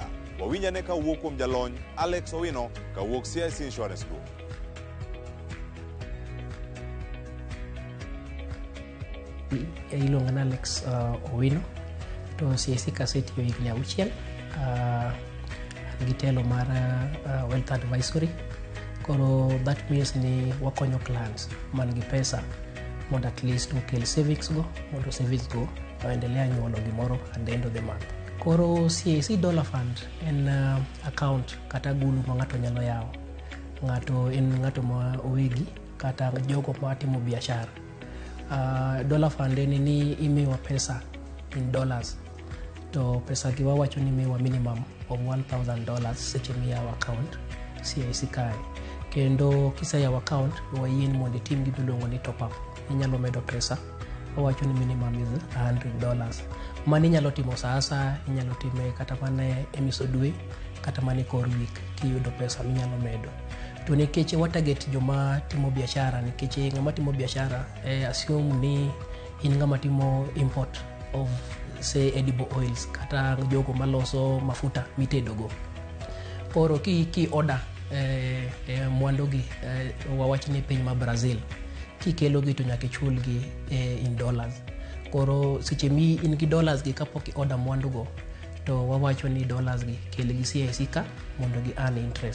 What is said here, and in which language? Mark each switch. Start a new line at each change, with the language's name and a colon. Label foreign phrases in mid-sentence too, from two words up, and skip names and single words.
Luo (Kenya and Tanzania): Wawinjane ka wuok kuom jalony Alex Owino ka wuok CIC Insurance Group. Iluonga na Alex Owino to CIC kasetiyo higni 6 gi telo mar
English: wealth advisory.
Luo (Kenya and Tanzania): Koro
English: that means
Luo (Kenya and Tanzania): ni wakonyo clients man gi pesa mondo
English: at least
Luo (Kenya and Tanzania): okel savings go, mondo savings go waendelea nyuolo gimoro
English: at the end of the month.
Luo (Kenya and Tanzania): Koro CIC Dollar Fund en account kata gulu ma ng'ato nyalo yawo. Ng'ato ma owegi kata jogo ma timo biashara. Dollar Fund en ni imiwa pesa
English: in dollars.
Luo (Kenya and Tanzania): To pesa gi wawacho ni imiwa
English: minimum of $1,000
Luo (Kenya and Tanzania): seche miyawo account CIC kae. Kendo kiseyawo account wayien mondo itim gimiluongo ni top up. Inyalo medo pesa, wawacho ni
English: minimum is $100.
Luo (Kenya and Tanzania): Mani inyalo timo saa asaya, inyalo time kata mana e miso dwe, kata mana e kor week kiyudo pesa minyalo medo. To nikech watarget joma timo biashara, nikech ng'ama timo biashara assume ni in ng'ama timo
English: import of say edible oils
Luo (Kenya and Tanzania): kata jogo maloso mafuta mitedogo. Koro ki order mwandogi wawach ni piny ma Brazil, kikelo gi to nyaka ichulgi
English: in dollars.
Luo (Kenya and Tanzania): Koro seche mi in gi dollars gi kapok i order mwandugo, to wawacho ni dollars gi kel gi CIC ka mondo gi
English: earn interest.